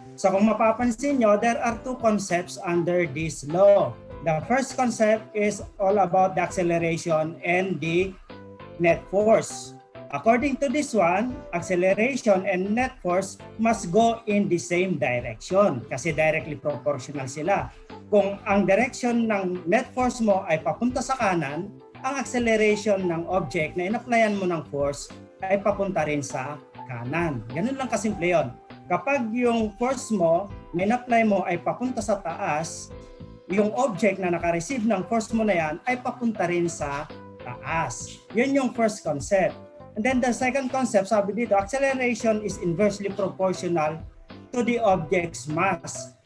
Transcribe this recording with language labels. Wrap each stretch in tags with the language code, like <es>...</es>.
<en>So</en> <tl>kung mapapansin nyo,</tl> <en>there are 2 concepts under this law. The first concept is all about the acceleration and the net force. According to this one, acceleration and net force must go in the same direction</en> <tl>kasi</tl> <en>directly proportional sila.</en> <tl>Kung ang direction ng net force mo ay papunta sa kanan, ang acceleration ng object na in-applyan mo ng force ay papunta rin sa kanan. Ganun lang kasimple yun. Kapag yung force mo na in-apply mo ay papunta sa taas, yung object na naka-receive ng force mo na yan ay papunta rin sa taas. Yun yung first concept.</tl> <en>And then the second concept,</en> <tl>sabi dito,</tl> <en>acceleration is inversely proportional to the object's mass.</en>